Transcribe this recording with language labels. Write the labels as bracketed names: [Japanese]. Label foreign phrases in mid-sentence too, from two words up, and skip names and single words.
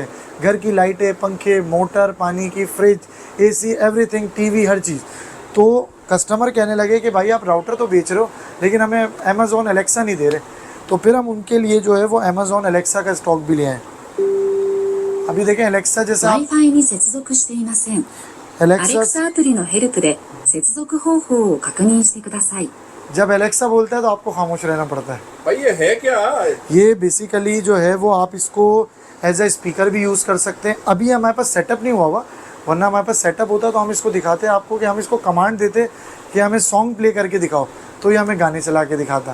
[Hindi] घर की लाइटें, पंखे, मोटर, पानी की, फ्रिज, AC, एवरीथिंग, TV, हर चीज़। तो कस्टमर कहने लगे कि भाई आप राउटर तो बेच रहे हो लेकिन हमें अमेज़ॉन एलेक्सा नहीं दे रहे। तो फिर हम उनके लिए जो है वो अमेज़ॉन एलेक्सा का स्टॉक भी ले आए। अभी देखें, एलेक्सा जैसा [Japanese] に接続していません。 [Hindi] एलेक्सा [Japanese] アプリのヘルプで接続方法を確認してください。 [Hindi] जब एलेक्सा बोलता है तो आपको खामोश रहना पड़ता है। भाई ये है क्या? ये बेसिकली जो है वो आप इसको [English] as a speaker [Hindi] भी यूज़ कर सकते हैं। अभी हमारे पास सेटअप नहीं हुआ, वरना हमारे पास सेटअप होता तो हम इसको दिखाते आपको कि हम इसको कमांड देते कि हमें [English] song play [Hindi] करके दिखाओ, तो ये हमें गाने चला के दिखाता।